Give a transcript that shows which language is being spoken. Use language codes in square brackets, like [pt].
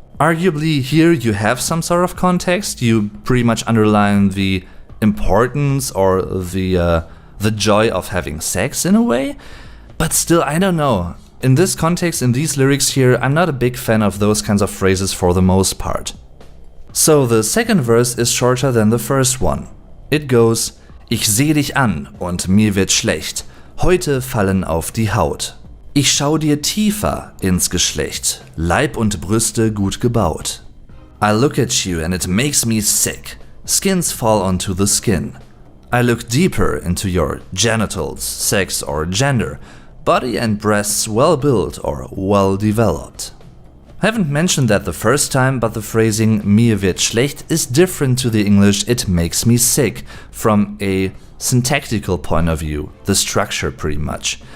[en] Arguably here you have some sort of context, you pretty much underline the importance or the joy of having sex in a way, but still, I don't know. In this context, in these lyrics here, I'm not a big fan of those kinds of phrases for the most part. So the second verse is shorter than the first one. It goes: [de] Ich seh dich an und mir wird schlecht, heute fallen auf die Haut. Ich schau dir tiefer ins Geschlecht, Leib und Brüste gut gebaut. [en] I look at you and it makes me sick, skins fall onto the skin. I look deeper into your genitals, sex or gender, body and breasts well built or well developed. I haven't mentioned that the first time, but the phrasing [de] mir wird schlecht [en] is different to the English it makes me sick from a syntactical point of view, the structure pretty much.